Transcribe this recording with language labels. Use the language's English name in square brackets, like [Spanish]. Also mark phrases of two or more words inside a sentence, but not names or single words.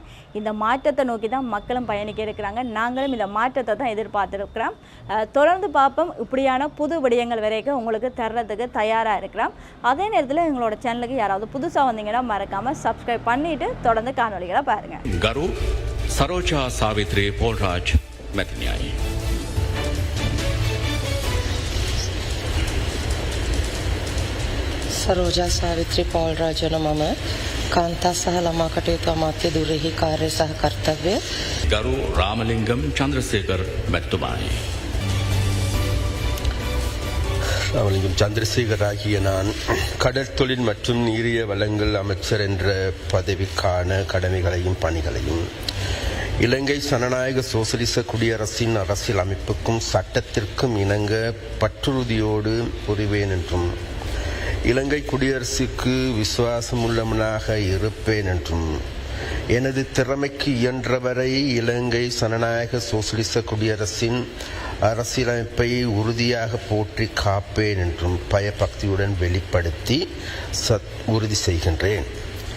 [Tamil] இந்த மாற்றத்தை நோக்கி தான் மக்களும் பயணிக்க இருக்கிறாங்க. நாங்களும் இந்த மாற்றத்தை தான் எதிர்பார்த்துருக்கிறோம். தொடர்ந்து பார்ப்போம். இப்படியான புது விடயங்கள் வரைக்கும் உங்களுக்கு தர்றதுக்கு தயாராக இருக்கிறோம். அதே நேரத்தில் எங்களோட சேனலுக்கு யாராவது புதுசாக வந்தீங்கன்னா மறக்காமல் சப்ஸ்கிரைப் பண்ணிவிட்டு தொடர்ந்து காணொலிகளை பாருங்கள். [Sinhala] ගරු සරෝජා සාවිත්‍රී පෝල්රාජ් මැතිණියනි. සරෝජා සාවිත්‍රී පෝල්රාජ් යන මම කාන්තා සහ ළමා කටයුතු අමාත්‍ය දුරෙහි කාර්ය සහ කර්තව්‍ය ගරු රාමලිංගම් චන්ද්‍රසේකර මැතිතුමානි. [Tamil] ராமலிங்கம் சந்திரசேகர் ஆகிய நான் கடற்தொழில் மற்றும் நீரிய வளங்கள் அமைச்சர் என்ற பதவிக்கான கடமைகளையும் பணிகளையும் இலங்கை ஜனநாயக சோசலிச குடியரசின் அரசியல் அமைப்புக்கும் சட்டத்திற்கும் இணங்க பற்றுறுதியோடு புரிவேன் என்றும் இலங்கை குடியரசுக்கு விசுவாசமுள்ளவனாக இருப்பேன் என்றும் எனது திறமைக்கு இயன்றவரை இலங்கை ஜனநாயக சோசலிச குடியரசின் அரசியலமைப்பை உறுதியாக போற்றி காப்பேன் என்றும் பயபக்தியுடன் வெளிப்படுத்தி உறுதி செய்கின்றேன்.